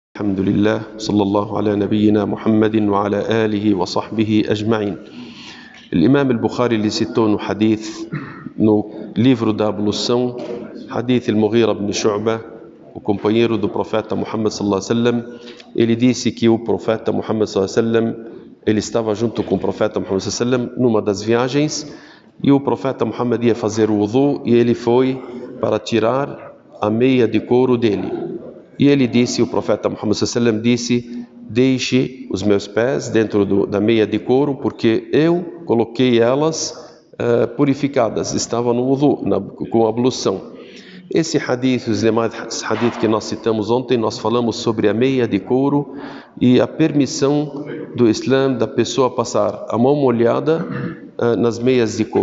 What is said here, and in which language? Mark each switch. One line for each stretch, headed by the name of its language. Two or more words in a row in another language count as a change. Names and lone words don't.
Arabic: الحمد لله صلى الله على نبينا محمد وعلى آله وصحبه أجمعين. الإمام البخاري
Portuguese: ele citou no hadith, no livro da ablução, hadith al-Mughira ibn Shu'bah, o companheiro do profeta Muhammad
Arabic: صلى الله عليه وسلم.
Portuguese: Ele disse que o profeta Muhammad
Arabic: صلى الله عليه وسلم,
Portuguese: ele estava junto com o profeta Muhammad
Arabic: صلى الله عليه وسلم
Portuguese: numa das viagens, e o profeta Muhammad ia fazer o wudu, e ele foi para tirar a meia de couro dele. E ele disse, o profeta Muhammad
Arabic: صلى الله عليه وسلم
Portuguese: disse: deixe os meus pés dentro da meia de couro, porque eu coloquei elas purificadas, estavam no wudu, com ablução. Esse hadith, os demais hadith que nós citamos ontem, nós falamos sobre a meia de couro e a permissão do Islã da pessoa passar a mão molhada nas meias de couro.